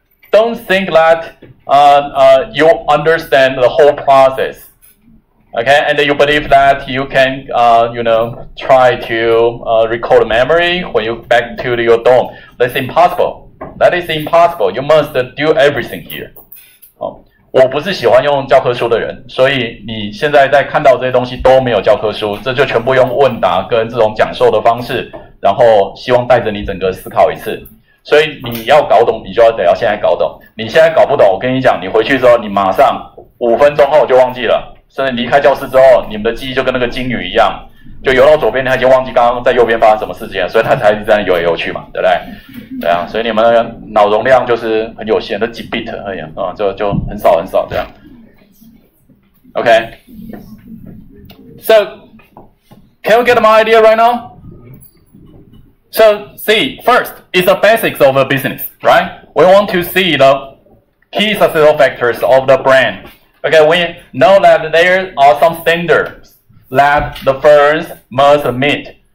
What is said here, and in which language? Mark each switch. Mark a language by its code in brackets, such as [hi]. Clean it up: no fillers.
[en] Don't think that you understand the whole process, okay? And you believe that you can, try to recall the memory when you back to your dorm. That's impossible. That is impossible. You must do everything here. [zh] 我不是喜欢用教科书的人，所以你现在在看到这些东西都没有教科书，这就全部用问答跟这种讲授的方式，然后希望带着你整个思考一次。所以你要搞懂，你就得要现在搞懂。你现在搞不懂，我跟你讲，你回去之后，你马上5分钟后就忘记了，甚至离开教室之后，你们的记忆就跟那个鲸鱼一样，就游到左边，他已经忘记刚刚在右边发生什么事情了，所以他才一直在那游来游去嘛，对不对？对啊，所以你们的脑容量就是很有限，都几 bit 而已啊，就很少很少这样。 [en] Okay. So, can we get my idea right now? So, see, first, it's the basics of a business, right? We want to see the key success factors of the brand. Okay, we know that there are some standards that the firms must meet.